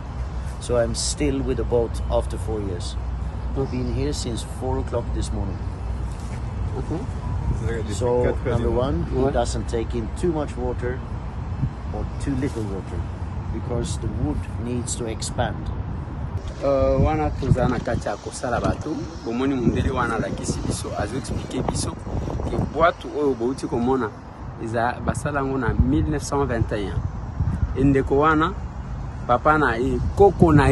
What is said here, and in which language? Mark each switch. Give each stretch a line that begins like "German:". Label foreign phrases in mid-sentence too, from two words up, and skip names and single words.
English: So I'm still with the boat after 4 years. I've been here since 4 o'clock this morning. Okay. So number one, it doesn't take in too much water or too little water because the wood needs to expand.
Lingala: Wana tozana kati ya kosala bato bomoni mundeli wana lakisi biso azo expliquer biso ke boîte oyo bouti komona eza basala ngo na 1921 endeko wana papa na ye koko na